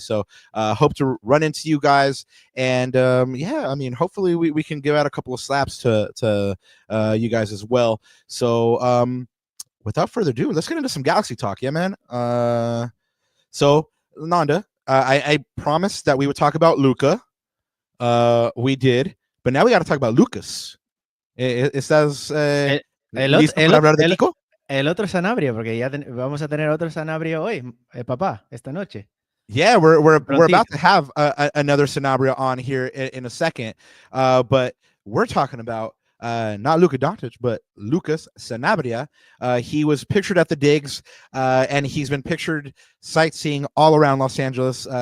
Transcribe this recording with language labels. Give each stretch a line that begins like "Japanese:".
English: So hope to run into you guys. And, yeah, I mean, hopefully we can give out a couple of slaps to you guys as well. So without further ado, let's get into some Galaxy talk. Yeah, man. So, Nanda, I promised that we would talk about Luka. We did. But now we got to talk about Lucas.
Spanish: ¿Estás listo para hablar de Kiko? El otro Sanabria, porque ya vamos a tener otro Sanabria hoy, papá, esta noche.
English: Yeah, we're about to have another Sanabria on here in a second. But we're talking about not Luka Doncic, but Lucas Sanabria. He was pictured at the digs, and he's been pictured sightseeing all around Los Angeles.